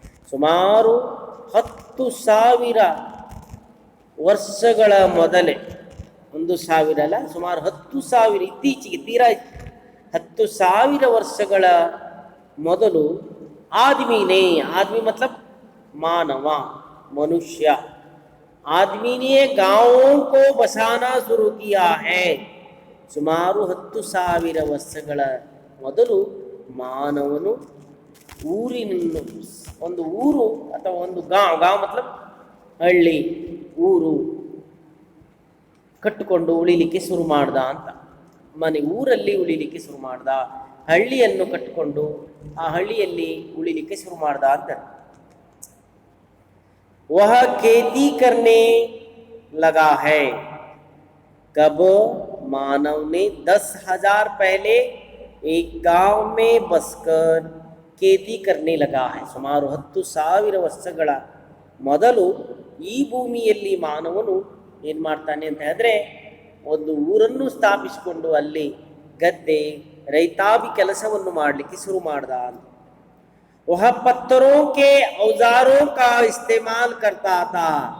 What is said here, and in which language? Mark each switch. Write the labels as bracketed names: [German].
[Kannada] ಸುಮಾರು 10,000 ವರ್ಷಗಳ ಮೊದಲೇ, 1,000 ಅಲ್ಲ, ಸುಮಾರು 10,000 ಇತ್ತೀಚೆಗೆ ತೀರಾ 10,000 ವರ್ಷಗಳ ಮೊದಲು [Hindi] आदमी मतलब मानव, मनुष्य, आदमी ने गांवों को बसाना शुरू किया है। [Kannada] ಸುಮಾರು 10,000 ವರ್ಷಗಳ ಮೊದಲು ಮಾನವನು ಊರಿನನ್ನು, ಒಂದು ಊರು ಅಥವಾ ಒಂದು ಗಾಂವ್ मतलब ಹಳ್ಳಿ, ಊರು ಕಟ್ಟಿಕೊಂಡು ಉಳಿಲಿಕ್ಕೆ ಶುರು ಮಾಡ್ದ ಅಂತ। ಮನೆ ಊರಲ್ಲಿ ಉಳಿಲಿಕ್ಕೆ ಶುರು ಮಾಡ್ದ, ಹಳ್ಳಿಯನ್ನು ಕಟ್ಟಿಕೊಂಡು ಆ ಹಳ್ಳಿಯಲ್ಲಿ ಉಳಿಲಿಕ್ಕೆ ಶುರು ಮಾಡ್ದ ಅಂತ। [Hindi] वह खेती करने लगा है। कब मानव ने 10,000 पहले एक गांव में बसकर खेती करने लगा है. [Kannada] ಸುಮಾರು 10,000 ವರ್ಷಗಳ ಮೊದಲು ಈ ಭೂಮಿಯಲ್ಲಿ ಮಾನವನು ಏನು ಮಾಡ್ತಾನೆ ಅಂತ ಹೇಳಿದ್ರೆ ಒಂದು ಊರನ್ನು ಸ್ಥಾಪಿಸಿಕೊಂಡು ಅಲ್ಲಿ ಗದ್ದೆ ರೈತಾಪಿ ಕೆಲಸವನ್ನು ಮಾಡಲಿಕ್ಕೆ ಶುರು ಮಾಡ್ದ. [Hindi] वह पत्थरों के औजारों का इस्तेमाल करता था.